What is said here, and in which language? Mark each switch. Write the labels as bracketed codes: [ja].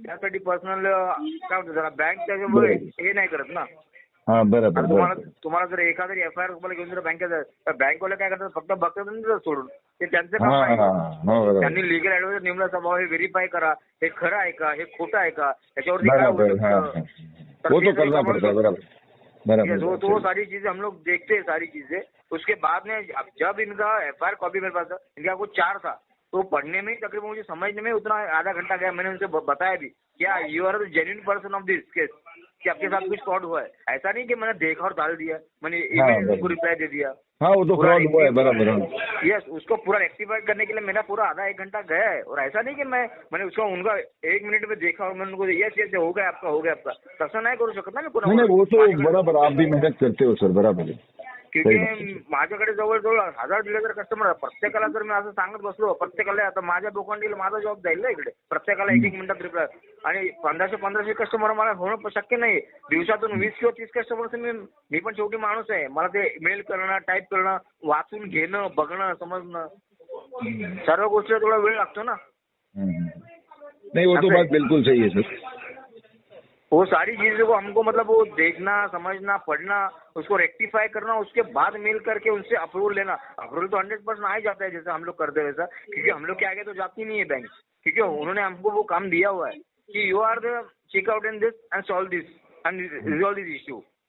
[mr] त्यासाठी पर्सनल काय म्हणतो त्याला, बँक त्याच्यामुळे हे नाही करत ना. हा, बरोबर. तुम्हाला जर एखादी एफआयआर तुम्हाला घेऊन जर बँकेत जायचं, तर बँकवाले काय करतात, फक्त बघतात सोडून. ते त्यांचं काम आहे. त्यांनी लीगल ऍडवायझर नेमला स्वभाव हे व्हेरीफाय करा, हे खरं आहे का, हे खोटं आहे का, त्याच्यावरती काय होऊ शकतं. [hi] तो सारी चीजें हम लोग देखते हैं, सारी चीजें. उसके बाद में जब इनका एफआईआर कॉपी मेरे पास, इनका कुछ 4 था, तो पढ़ने में तकरीबन मुझे समझने में उतना आधा घंटा गया. मैंने उनसे बताया भी, क्या [en] you are the genuine person of this case, [hi] कि आपके साथ कुछ फ्रॉड हुआ है. ऐसा नहीं कि मैंने देखा और डाल दिया, मैंने ईमेल उनको रिप्लाई दे दिया. हाँ, वो तो फ्रॉड हुआ है, बराबर. यस, उसको पूरा रेक्टिफाई करने के लिए मेरा पूरा आधा 1 घंटा गया है. और ऐसा नहीं कि मैंने उसको उनका 1 मिनट में देखा और मैंने उनको यस हो गया आपका. [mr] तसं नाही करू शकत ना मी कोणाला. [hi] नहीं, वो तो बराबर, आप भी मेहनत करते हो सर, बराबर है. [mr] क्योंकि माझ्याकडे जवळजवळ 1000-1500 कस्टमर आहे. प्रत्येकाला जर मी असं सांगत बसलो, प्रत्येकाला आता माझ्या बोकांडीला माझा जॉब जाईल ना इकडे. प्रत्येकाला 1-1 मिनिटात रिप्लाय, आणि 1500 कस्टमर मला होणं शक्य नाही. दिवसातून 20 किंवा 30 कस्टमर मी पण शेवटी माणूस आहे. मला ते मेल करणं, टाईप करणं, वाचून घेणं, बघणं, समजणं, सर्व गोष्टीला थोडा वेळ लागतो ना. [hi] नहीं, वो तो बात बिल्कुल सही है सर. वो सारी चीजों को हमको मतलब वो देखना, समझना, पढ़ना, उसको रेक्टिफाई करना, उसके बाद मेल करके उनसे अप्रूवल लेना. अप्रूवल तो 100% आ ही जाता है जैसे हम लोग करते वैसा, क्योंकि हम लोग के आगे तो जाती नहीं है बैंक, क्योंकि उन्होंने हमको वो काम दिया हुआ है कि [en] You are the check out in this and solve this and resolve this issue.